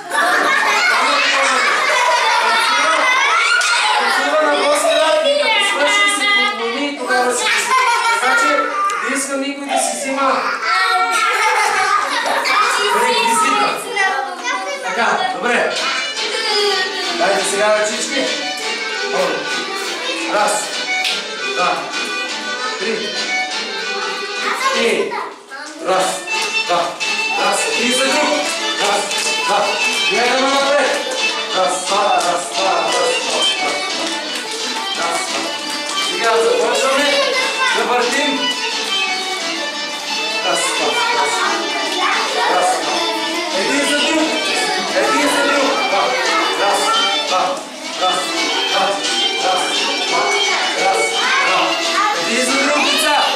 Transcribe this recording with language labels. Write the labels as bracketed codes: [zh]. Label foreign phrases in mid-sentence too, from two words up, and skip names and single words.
[bg] Танцува на по-средата и като свърши се поклони и тогава се писи. Така че не искам никой да си взима реквизита. Така, добре. Дайте сега ръчички. Раз, два, три. И раз, два. И за друг. Раз, два. Гледаме напред. Раз, два. Сега започваме да въртим. Раз, два. Един за друг. Раз, два. Един за друг, деца.